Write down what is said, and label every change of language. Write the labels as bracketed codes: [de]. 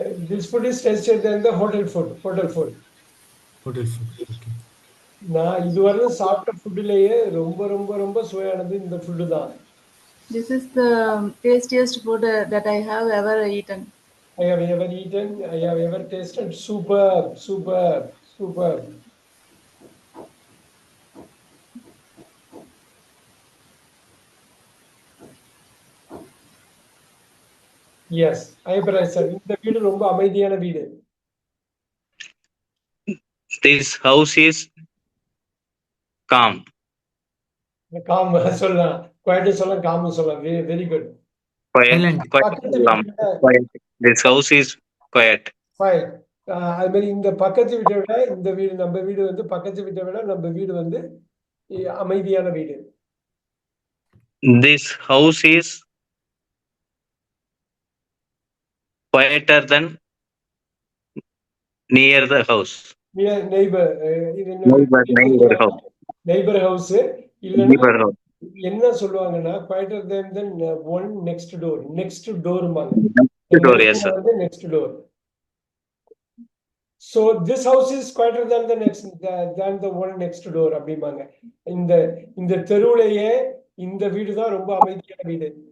[en] This food is tastier than the hotel food. Hotel food. Okay. [ta] நான் இதுவரை சாப்பிட்ட ஃபுட்லயே ரொம்ப ரொம்ப ரொம்ப சுவையானது இந்த ஃபுட்டு தான். [en] This is the tastiest food that I have ever eaten. I have ever eaten, I have ever tasted. Superb, superb, superb. [ta] Yes, ஐபராஜ் sir, இந்த வீடு ரொம்ப அமைதியான வீடு. [en] This house is calm. [ta] Com சொல்லலாம். குவைட்னு சொல்லலாம், காம்னு சொல்லலாம். Very good. [en] Quiet. Silent. [ta] பக்கத்து [en] Calm. [ta] வீட்டை விட [en] Quiet. This house is quiet. Fine. [ta] அது மாதிரி இந்த பக்கத்து வீட்டை விட இந்த வீடு, நம்ம வீடு வந்து பக்கத்து வீட்டை விட நம்ம வீடு வந்து அமைதியான வீடு. [en] This house is quieter than near the house. Neighbour Neighbor house. [ta] Neighbour house இல்லைன்னா [en] Neighbor house. [ta] என்ன சொல்லுவாங்கன்னா [en] Quieter than one next door. Next டோர்பாங்க. Next door, yes, sir. வந்து next door. So this house is quieter than the one next door [ta] அப்படிம்பாங்க. இந்த தெருவுலயே இந்த வீடு தான் ரொம்ப அமைதியான வீடு.